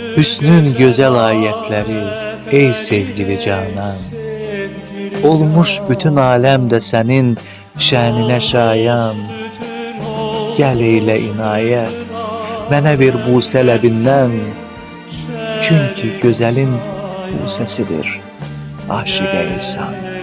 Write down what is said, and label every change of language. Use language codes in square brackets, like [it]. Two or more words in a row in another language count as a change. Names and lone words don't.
[tr] Hüsnün güzel ayetleri ey sevgili canan. Olmuş bütün alem de senin şənine şayan. [az] Gəl eylə inayət, mənə ver busə ləbindən. Çünki gözəlin busəsidir aşiqə insan.